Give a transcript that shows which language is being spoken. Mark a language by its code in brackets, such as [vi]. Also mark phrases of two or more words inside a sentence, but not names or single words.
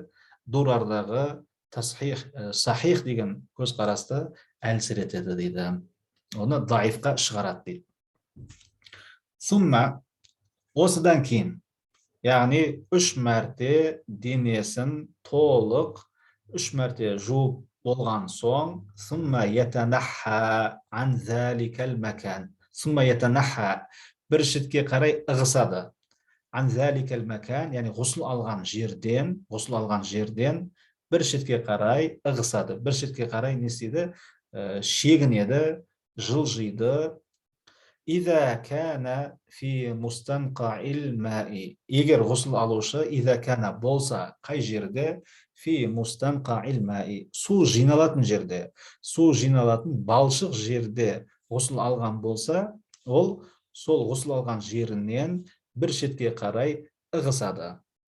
[kk] Дурардағы сахих деген көзқарасты әлсір етеді дейді. Оны даифқа шығарады дейді. Сумма, осыдан кейін, яғни 3 мәрте денесін толық 3 мәрте жуып болған соң, [ar] ثم يتنحى عن ذلك المكان. ثم يتنحى, [kk] бір шетке қарай ығысады. [ar] عن ذلك المكان, [kk] яғни ғұсыл алған жерден бір шетке қарай ығысады. Бір шетке қарай не істейді? Шегінеді, жылжиды. [ar] إذا كان في مستنقع الماء. [kk] Егер ғұсыл алушы [ar] إذا كان [kk] болса, қай жерде? [ar] في مستنقع الماء. [kk] Су жиналатын жерде, су жиналатын балшық жерде ғұсыл алған болса, ол сол ғұсыл алған жерінен бір шетке қарай ығысады.